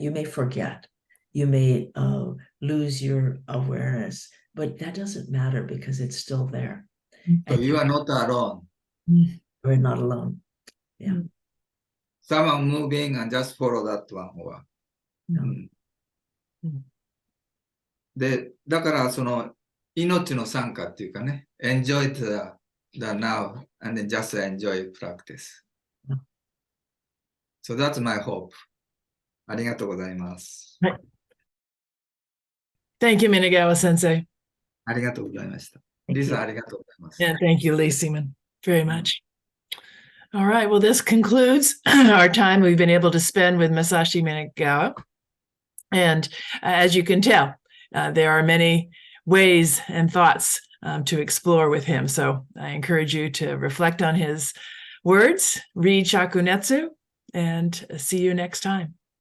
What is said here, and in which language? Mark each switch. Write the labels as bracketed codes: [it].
[en] You may forget, you may lose your awareness, but that doesn't matter because it's still there. So you are not alone. We're not alone. Yeah. Someone moving and just follow that one. No. [ja] で、だからその命の参加っていうかね、 [en] enjoy the now and then just enjoy practice. So that's my hope. [ja] ありがとうございます。 [en] Thank you, Minagawa sensei. [ja] ありがとうございました。リサ、ありがとうございます。 [en] And thank you, Lee Seaman, very much. All right, well, this concludes our time we've been able to spend with Masashi Minagawa. And as you can tell, there are many ways and thoughts to explore with him. So I encourage you to reflect on his words, read Shakunetsu, and see you next time.